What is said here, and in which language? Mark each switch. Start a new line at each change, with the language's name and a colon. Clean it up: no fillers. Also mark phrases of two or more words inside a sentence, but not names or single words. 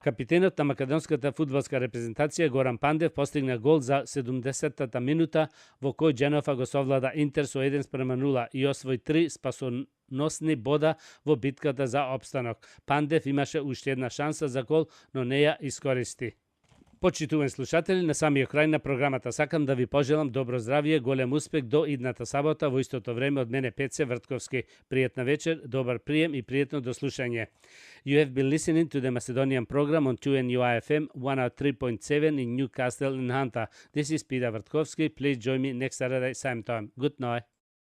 Macedonian: Капитенот на македонската фудбалска репрезентација Горан Пандев постигна гол за 70-та минута во кој Дженофа го совлада Интер со 1:0 и освои 3 спасоносни бода во битката за опстанок. Пандев имаше уште една шанса за гол, но не ја искористи. Почитувани слушатели, на самиот крај на програмата сакам да ви пожелам добро здравје, голем успех до идната сабота, во истото време од мене Пеце Вртковски. Пријатна вечер, добар прием и пријатно дослушање.
English: You have been listening to the Macedonian program on 2NUI FM 103.7 in Newcastle and Hunter. This is Peter Vrtkovski. Please join me next Saturday same time. Good night.